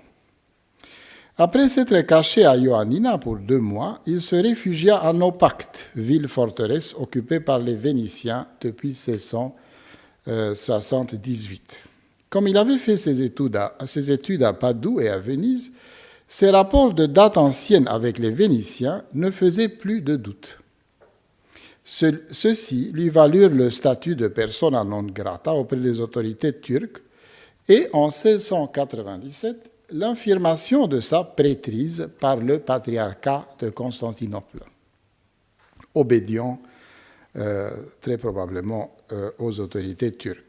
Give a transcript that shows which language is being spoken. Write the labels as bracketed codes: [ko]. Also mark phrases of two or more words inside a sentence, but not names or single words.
[fr] Après s'être caché à Ioannina pour 2 mois, il se réfugia à Naupacte, ville-forteresse occupée par les Vénitiens depuis 1678. Comme il avait fait ses études à Padoue et à Venise, ses rapports de date ancienne avec les Vénitiens ne faisaient plus de doute. Ceux-ci lui valurent le statut de [la] persona non grata [fr] auprès des autorités turques et en 1697, l'infirmation de sa prêtrise par le patriarcat de Constantinople, obédiant très probablement aux autorités turques.